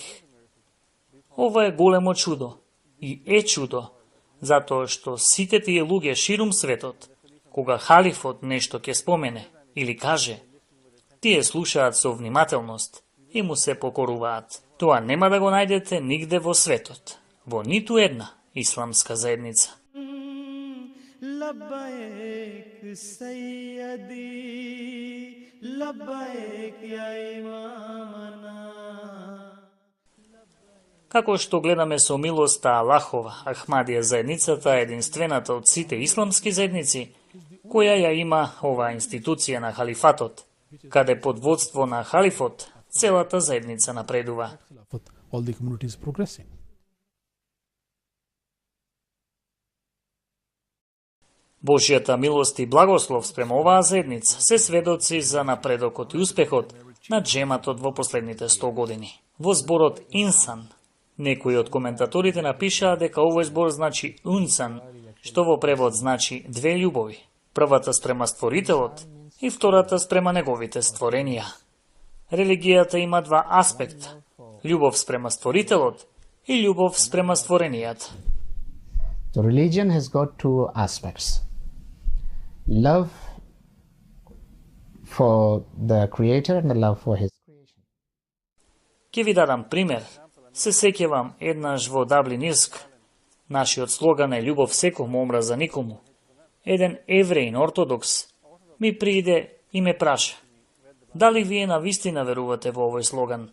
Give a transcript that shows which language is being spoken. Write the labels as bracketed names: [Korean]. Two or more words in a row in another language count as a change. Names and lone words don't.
[Macedonian] Ова е големо чудо и е чудо, затоа што сите тие луѓе ширум светот, кога халифот нешто ќе спомене или каже, тие слушаат со внимателност и му се покоруваат. Тоа нема да го најдете нигде во светот, во ниту една исламска заедница. [Arabic] لبيك سيدي، لبيك يا إمامنا. [Macedonian] Како што гледаме со милоста Аллахова, Ахмадија заедницата е единствената од сите исламски заедници која ја има оваа институција на халифатот, каде под водство на халифот целата заедница напредува. [English] All the communities progressing. [Macedonian] Божјата милост и благослов спрема оваа заедница се сведоци за напредокот и успехот на джематот во последните 100 години. Во зборот инсан, некои од коментаторите напишаа дека овој збор значи унсан, што во превод значи две љубови. Првата спрема Створителот и втората спрема неговите створенија. Религијата има два аспекта: љубов спрема Створителот и љубов спрема створенијата. [English] So religion has got two aspects. Love for the Creator and the love for His creation. [Macedonian] Ќе ви дадам пример. Се сеќавам еднаш во Даблин Ирск. Нашиот слоган е љубов секому, омраза никому. Еден евреин ортодокс ми прииде и ме праша: дали вие навистина верувате во овој слоган?